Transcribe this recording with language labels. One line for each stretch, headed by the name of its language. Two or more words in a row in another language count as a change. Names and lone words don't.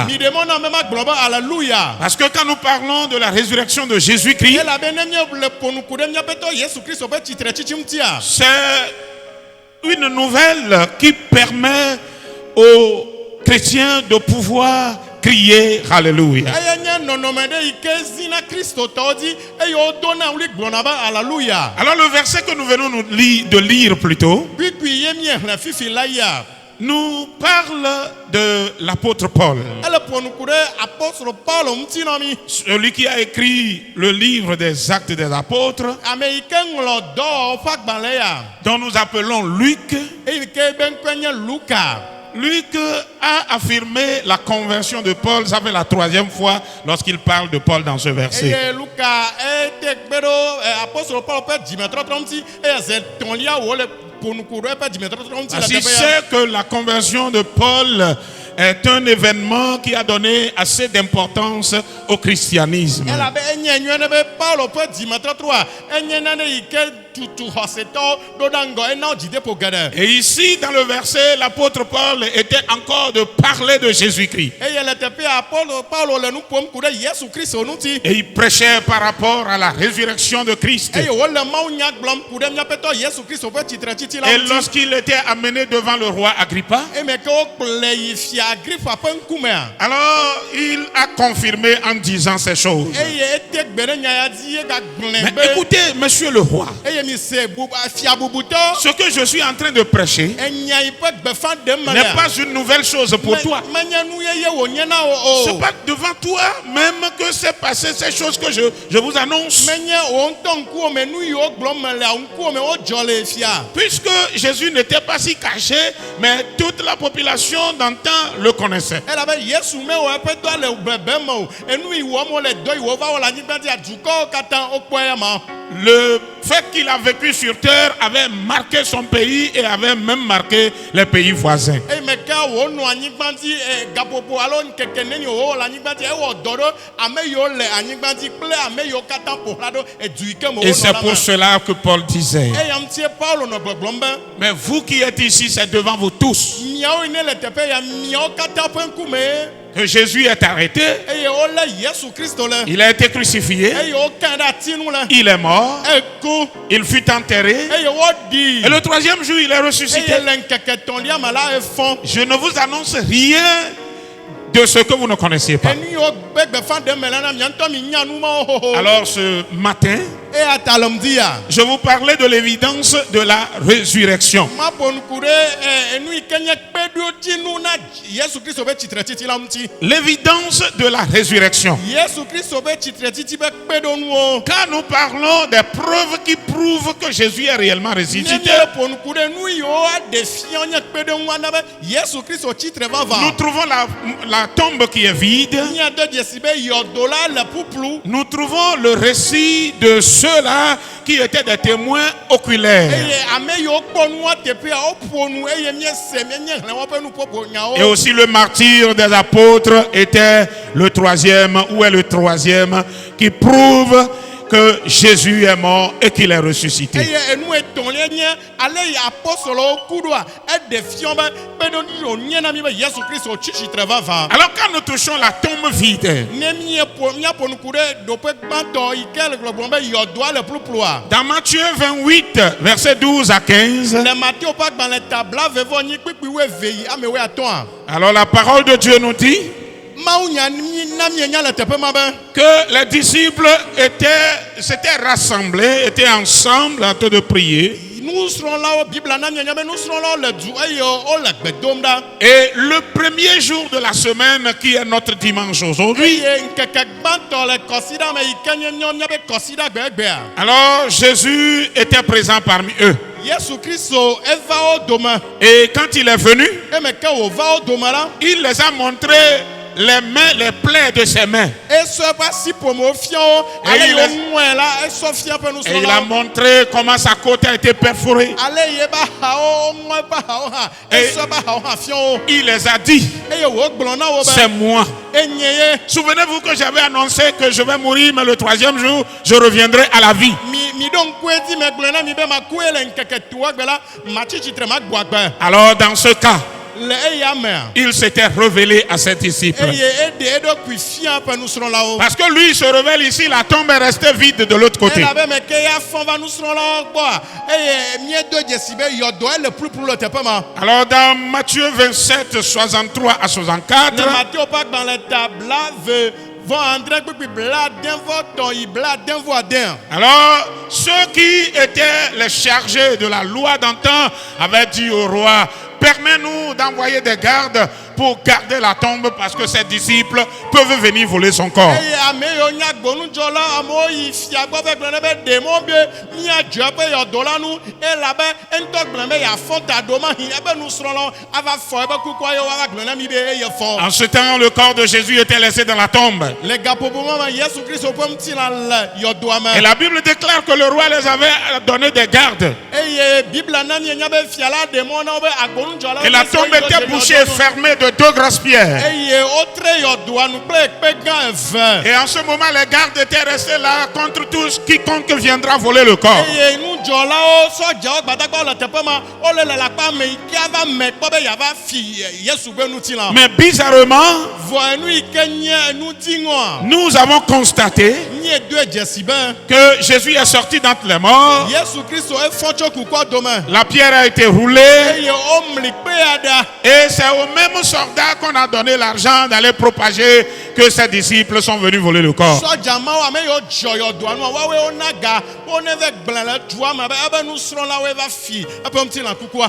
French: Parce que quand nous parlons de la résurrection de Jésus-Christ, c'est une nouvelle qui permet aux chrétiens de pouvoir crier Alléluia. Alors le verset que nous venons de lire plutôt nous parle de l'apôtre Paul,
Ewe: ele ƒonu ku ɖe apostolo Paulo ŋuti na mi.
French: celui qui a écrit le livre des Actes des Apôtres,
Ewe: Ame yi ke ŋlɔ dɔwɔwɔ ƒe agbalẽ ya,
French: dont nous appelons Luc.
Ewe: eyi ke be ŋkɔe nye Luka.
French: Luc a affirmé la conversion de Paul. Ça fait la 3e fois lorsqu'il parle de Paul dans ce verset.
Ewe: Eye Luka ete gbe ɖo apostolo Paulo ƒe dzimetrɔtrɔ ŋuti eye ze tɔ̃lia wo le ƒonu ku ɖe eƒe dzimetrɔtrɔ ŋuti le
French: Ainsi,
Ewe: teƒe ya.
French: c'est que la conversion de Paul est un événement qui a donné assez d'importance au christianisme.
Ewe: Elabe enye nyuie ne be Paulo ƒe dzimetrɔtrɔa enye nane yi ke tutu xɔsetɔwo ɖo ɖa ŋgɔ ena wo dzideƒo geɖe.
French: Et ici, dans le verset, l'apôtre Paul était encore de parler de Jésus-Christ.
Ewe: Eye le teƒea Paulo le nu ƒom ku ɖe Yesu Kristo ŋuti.
French: Et il prêchait par rapport à la résurrection de Christ.
Ewe: Eye wole mawunya gblɔm ku ɖe míaƒe tɔ Yesu Kristo ƒe tsitretsitsi la
French: Et
Ewe: ŋuti.
French: lorsqu'il était amené devant le roi Agrippa,
Ewe: Eme ke wokplɔe yi fia Agripa ƒe ŋkumea.
French: alors il a confirmé en disant ces choses.
Ewe: Eye ete gbe ɖe nya ya dzi ye gagblẽ
French: Mais
Ewe: be.
French: écoutez, monsieur le roi,
Ewe: Eye mi se fia bubutɔ.
French: ce que je suis en train de prêcher
Ewe: Enya yi ƒe gbefa ɖem me
French: n'est
Ewe: lea.
French: pas une nouvelle chose pour toi.
Ewe: Menye nu yeye wònye na wo
French: C'est
Ewe: o.
French: pas devant toi même que c'est passé ces choses que je vous annonce.
Ewe: Menye wo ŋutɔ ŋkuwome nu yiwo gblɔm me lea ŋkuwome wodzɔ le fia.
French: Puisque Jésus n'était pas si caché, mais toute la population d'antan le connaissait.
Ewe: Elabe Yesu mewɔ eƒe dɔ le bebe me o. Enu yi wɔm wole dɔ yi wova wɔ le anyigba dzi dukɔwo katã wokpɔe ya ma.
French: Le fait qu'il a vécu sur terre avait marqué son pays et avait même marqué les pays voisins.
Ewe: Eye me ke wònɔ anyigba dzi gaƒoƒo alo keke ne wòwɔ le anyigba dzi ewɔ dɔ ɖo ame yiwo le anyigba dzi kple ame yiwo katã ƒoxla ɖo edu yi ke me
French: Et c'est
Ewe: wònɔ la
French: pour
Ewe: me.
French: cela que Paul disait,
Ewe: Eya ŋutie Paulo nɔ gbɔgblɔm be
French: mais vous qui êtes ici, c'est devant vous tous
Ewe: miawo yi ne le teƒe ya miawo katã ƒe ŋkume
French: que Jésus est arrêté,
Ewe: eye wolé Yesu Kristo le.
French: il a été crucifié,
Ewe: Eye wokẽ ɖe ati nu le.
French: il est mort,
Ewe: Eku.
French: il fut enterré,
Ewe: Eye woɖii.
French: et le 3e jour, il est ressuscité.
Ewe: Eye le ŋkeke etɔ̃lia me la efɔ.
French: Je ne vous annonce rien de ce que vous ne connaissiez pas.
Ewe: Enu yiwo gbe gbefa ɖe me la na mia ŋutɔ mi nya nu mawo xoxo.
French: Alors ce matin,
Ewe: Eya ta le ŋdi ya.
French: je vous parlais de l'évidence de la résurrection.
Ewe: Ma ƒo nu ku ɖe enu yi ke nye kpeɖodzinu na Yesu Kristo ƒe tsitretsitsi la ŋuti.
French: L'évidence de la résurrection.
Ewe: Yesu Kristo ƒe tsitretsitsi ƒe kpeɖonuwo.
French: Quand nous parlons des preuves qui prouvent que Jésus est réellement
Ewe: Ne
French: ressuscité,
Ewe: míele ƒo nu ku ɖe nu yiwo aɖe fia nye kpeɖeŋu ana be Yesu Kristo tsitre
French: nous
Ewe: vava.
French: trouvons la tombe qui est vide.
Ewe: Míade dzesi be yɔdo la le ƒuƒlu.
French: Nous trouvons le récit de ceux-là qui étaient des témoins oculaires.
Ewe: Eye ame yiwo kpɔ nua teƒea woƒo nu eye míese míenye hlẽ woƒe nuƒoƒo
French: Et
Ewe: nyawo.
French: aussi le martyr des apôtres était le 3e, ou est le 3e, qui prouve que Jésus est mort et qu'il est ressuscité.
Ewe: Eye enu etɔ̃lia nye ale yi apostolowo ku ɖoa eɖe fiɔ be kpeɖeŋu wònye na mí be Yesu Kristo tsi tsitre vava.
French: Alors quand nous touchons la tombe vide,
Ewe: Ne míaƒo nu ku ɖe ɖoƒe gbãtɔ yi ke le gbɔgblɔm be yɔdoa le ƒuƒlua.
French: dans Matthieu 28, versets 12 à 15,
Ewe: Le Matthieu ƒe agbalẽ ta blaeve-vɔ-nyi kpikpi 12 yi ame 13.
French: alors la parole de Dieu nous dit
Ewe: Mawu nya na mienya le teƒe ma be
French: que les disciples s'étaient rassemblés, étaient ensemble en train de prier.
Ewe: nusrɔ̃lawo Biblia na mienya be nusrɔ̃lawo le du eye wole gbe dom ɖa.
French: Et le premier jour de la semaine, qui est notre dimanche aujourd'hui,
Ewe: Eye ŋkeke gbãtɔ le kɔsiɖa me yi ke nye míabe kɔsiɖa gbegbea.
French: alors Jésus était présent parmi eux.
Ewe: Yesu Kristo eva wo dome.
French: Et quand il est venu,
Ewe: Eme ke wòva wo dome la.
French: il les a montré les mains, les plaies de ses mains.
Ewe: Esɔ eƒe asiƒomewo fia wo. Ale yi woŋɔe la esɔ fia eƒe
French: Et il a
Ewe: nusrɔ̃lawo.
French: montré comment sa côte a été perforée.
Ewe: Ale yi ebe axawo woŋɔ eƒe axawo hã. Esɔ eƒe axawo hã fia wo.
French: Il les a dit,
Ewe: Eye wògblɔ na wo
French: c'est
Ewe: be
French: moi.
Ewe: enye ye.
French: Souvenez-vous que j'avais annoncé que je vais mourir, mais le 3e jour, je reviendrai à la vie.
Ewe: Mi ɖo ŋku edzi megblɔ na mi be makue le ŋkeke toa gbe la matsi tsitre magbɔ agbe.
French: Alors dans ce cas,
Ewe: Le eya mea.
French: il s'était révélé à ses disciples.
Ewe: Eye eɖe eɖokui fia eƒe nusrɔ̃lawo.
French: Parce que lui se révèle ici, la tombe est restée vide de l'autre côté.
Ewe: Elabe me ke ya fɔ̃ va nusrɔ̃lawo gbɔa eye miedo dzesi be yɔdɔ ele ƒuƒlu le teƒe ma.
French: Alors dans Matthieu 27, 63 à
Ewe: Le 64, Matthieu ƒe agbalẽ ta blaeve-vɔ-adre kpikpi blaadẽ-vɔ-tɔ̃ yi blaadẽ-vɔ-adẽ.
French: alors ceux qui étaient les chargés de la loi d'antan avaient dit au roi permets-nous d'envoyer des gardes pour garder la tombe parce que ses disciples peuvent venir voler son corps.
Ewe: eye ame yiwo nya gbonudzɔla amewo yi fia gbɔ be gblɔ ne be ɖemo be míadzɔ be yɔdo la nu elabe eŋutɔ gblɔ be yeafɔ ta do ma hi ebe nusrɔ̃lawo ava fɔ ebe kukua ye woava gblɔ na mi be eye fɔ.
French: En ce temps, le corps de Jésus était laissé dans la tombe.
Ewe: Le gaƒoƒo ma me Yesu Kristo ƒe ŋutilã le yɔdoa me.
French: Et la Bible déclare que le roi les avait donné des gardes.
Ewe: Eye Bibla na mienya be fia la ɖemo na wo be agbonudzɔlawo.
French: Et la tombe était bouchée et fermée de 2 grosses pierres.
Ewe: Eye wotre yɔdoa nu kple ekpe gã eve.
French: Et en ce moment, les gardes étaient restés là contre tous quiconque viendra voler le corps.
Ewe: Eye nudzɔlawo sɔdzawo gbadagbawo le teƒe ma wole le lakpa me yi ke ava me kpɔ be yava fi Yesu ƒe ŋutilã.
French: Mais bizarrement,
Ewe: Vɔ enu yi ke nye enu diŋɔa.
French: nous avons constaté
Ewe: Nye do dzesi be
French: que Jésus est sorti d'entre les morts.
Ewe: Yesu Kristo efɔ tso kukua dome.
French: La pierre a été roulée.
Ewe: Eye womli kpea ɖa.
French: Et c'est aux mêmes soldats qu'on a donné l'argent d'aller propager que ses disciples sont venus voler le corps.
Ewe: Sɔdza mawo ame yiwo dzɔ yɔdoa nua woawoe wona ga woneve gblẽ le dua me be ebe nusrɔ̃lawoe va fi eƒe ŋutilã kukua.